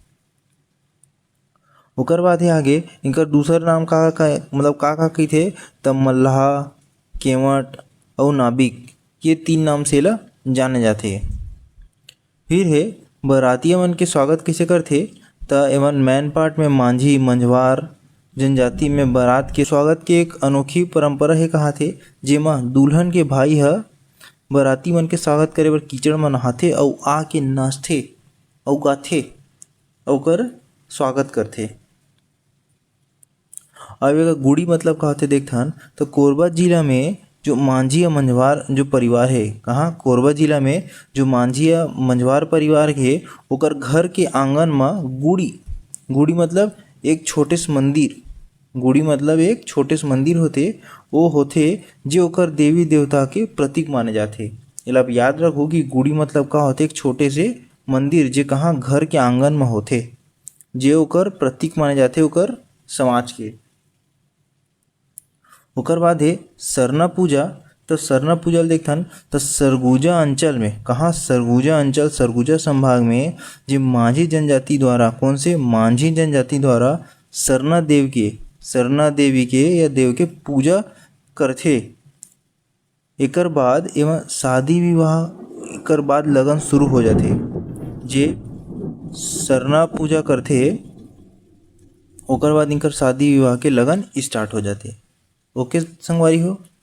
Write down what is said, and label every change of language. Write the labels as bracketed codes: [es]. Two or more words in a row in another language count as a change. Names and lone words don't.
[hne] ओकर बाद है आगे इनकर दूसरा नाम का मतलब का कहिथे त मल्लाह, केवट और नाबिक, ये 3 नाम से एला जाने जाथे। फिर है बरातिया मन के स्वागत कैसे करथे त एमन [en] main part [hne] में मांझी मंझवार जनजाति में बारात के स्वागत के एक अनोखी परंपरा है कहाथे, जेमा दुल्हन के भाई ह बराती मन के स्वागत करे बर कीचड़ में नहाथे और आके नाचथे और गाथे और ओकर स्वागत करथे। अब एकर गुड़ी मतलब का होथे देखथन तो कोरबा जिला में जो मांझी या मंझवार जो परिवार है, कहाँ कोरबा जिला में जो मांझी या मंझवार परिवार है, ओकर घर के आंगन में गुड़ी मतलब एक छोटे से मंदिर, गुड़ी मतलब एक छोटे से मंदिर होते, वो होते जो ओकर देवी देवता के प्रतीक माने जाते। एला याद रखो कि गुड़ी मतलब का होते एक छोटे से मंदिर जे कहाँ घर के आंगन में होते, जे ओकर प्रतीक माने जाते ओकर समाज के। ओकर बाद है सरना पूजा, तो सरना पूजा देखथन तो सरगुजा अंचल में, कहाँ सरगुजा अंचल सरगुजा संभाग में जो मांझी जनजाति द्वारा, कौन से मांझी जनजाति द्वारा सरना देवी के या देव के पूजा करथे। एकर बाद एवं शादी विवाह, एकर बाद लगन शुरू हो जाथे। जे सरना पूजा करथे ओकर बाद इनकर शादी विवाह के लगन स्टार्ट हो जाते। ओके संगवारी हो।